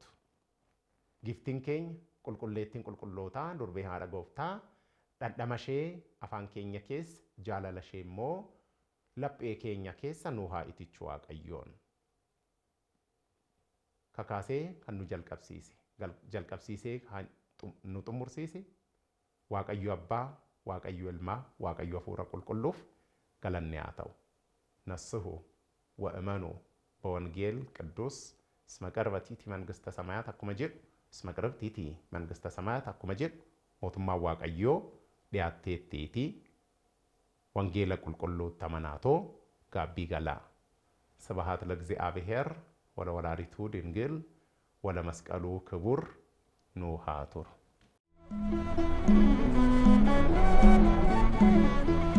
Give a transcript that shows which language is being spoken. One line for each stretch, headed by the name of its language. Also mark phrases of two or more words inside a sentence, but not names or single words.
Oromo: Giftiin keenya qulqulleettiin qulqullootaa durbee haadha gooftaa dhandhama ishee afaan keenya keessa jaalala ishee immoo laphee keenya keessa nu haa itichu Waaqayyoon. Kakaasee kan nu jalqabsiisee nu xumursiise Waaqayyo Abbaa, Waaqayyo Ilmaa, Waaqayyo Hafuura Qulqulluuf galanni haa ta'u.
Geez: ነስሑ ወእመኑ በወንጌል ቅዱስ እስመ ቀርበቲቲ መንግሥተ ሰማያት
Oromo: akkuma jedhu
Geez: እስመ ቀርበቲቲ መንግሥተ ሰማያት
Oromo: akkuma jedhu mootummaan Waaqayyoo dhiyaatteettiiti
Geez: ወንጌለ
Oromo: qulqulluutti amanaatoo gaabbii galaa.
Geez: ስብሐት ለእግዚአብሔር ወለወላዲቱ ድንግል ወለመስቀሉ ክቡር ኑ ሀ ቱር